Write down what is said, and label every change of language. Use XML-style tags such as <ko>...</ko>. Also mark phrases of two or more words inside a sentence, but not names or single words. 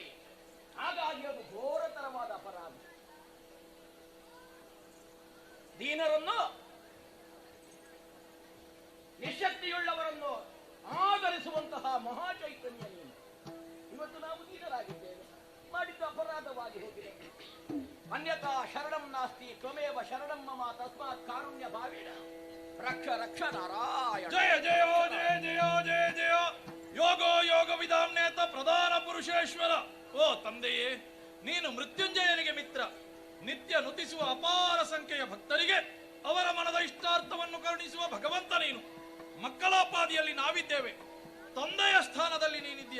<kn>ಹಾಗಾಗಿ ಅದು ಘೋರತರವಾದ ಅಪರಾಧ. ದೀನರನ್ನು, ನಿಶಕ್ತಿಯುಳ್ಳವರನ್ನು ಆಧರಿಸುವಂತಹ ಮಹಾಚೈತನ್ಯ ನೀನು. ಇವತ್ತು ನಾವು ದೀನರಾಗಿದ್ದೇವೆ, ಮಾಡಿದ್ದು ಅಪರಾಧವಾಗಿ ಹೋಗಿದೆ.</kn> <sa>ಅನ್ಯಥಾ ಶರಣಂ ನಾಸ್ತಿ ತ್ವಮೇವ ಶರಣಂ ಮಮ ತಸ್ಮಾತ್ ಕಾರುಣ್ಯ ಭಾವೇನ ರಕ್ಷ ರಕ್ಷ ನಾರಾಯಣ. ಜಯ ಜಯ ಜಯ ಜಯ ಜಯ ಜಯ ಯೋಗೋ ಯೋಗ ವಿಧಾನೇತ ಪ್ರಧಾನ ಪುರುಷೇಶ್ವರ.</sa> <kn>ಓ ತಂದೆಯೇ, ನೀನು ಮೃತ್ಯುಂಜಯನಿಗೆ ಮಿತ್ರ. ನಿತ್ಯ ನುತಿಸುವ ಅಪಾರ ಸಂಖ್ಯೆಯ ಭಕ್ತರಿಗೆ ಅವರ ಮನದ ಇಷ್ಟಾರ್ಥವನ್ನು ಕರುಣಿಸುವ ಭಗವಂತ ನೀನು. ಮಕ್ಕಳಾಪಾದಿಯಲ್ಲಿ ನಾವಿದ್ದೇವೆ, ತಂದೆಯ ಸ್ಥಾನದಲ್ಲಿ ನೀನಿದ್ದೀಯ.</kn>